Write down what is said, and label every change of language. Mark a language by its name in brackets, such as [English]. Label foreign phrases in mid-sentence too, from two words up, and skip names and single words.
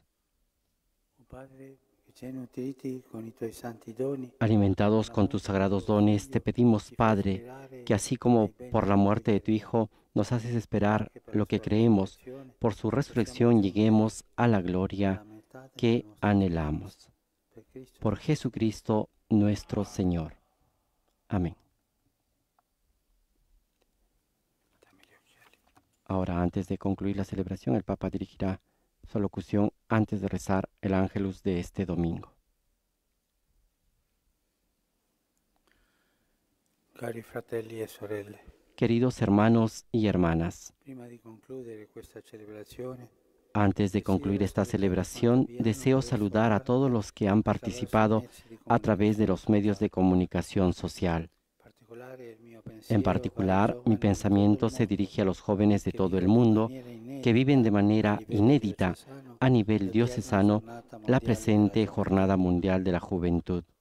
[Italian] Oh Padre, che ci hai nutriti con i tuoi santi doni, [Spanish] Alimentados con tus sagrados dones, te pedimos, Padre, que así como por la muerte de tu Hijo nos haces esperar lo que creemos. Por su resurrección lleguemos a la gloria que anhelamos. Por Jesucristo nuestro Señor. Amén. Ahora, antes de concluir la celebración, el Papa dirigirá su alocución antes de rezar el Ángelus de este domingo. [Italian] Cari fratelli e sorelle, [Spanish] Queridos hermanos y hermanas, [Italian] prima di concludere questa celebrazione, [Spanish] antes de concluir esta celebración, deseo saludar a todos los que han participado a través de los medios de comunicación social. En particular, mi pensamiento se dirige a los jóvenes de todo el mundo que viven de manera inédita a nivel diocesano la presente Jornada Mundial de la Juventud.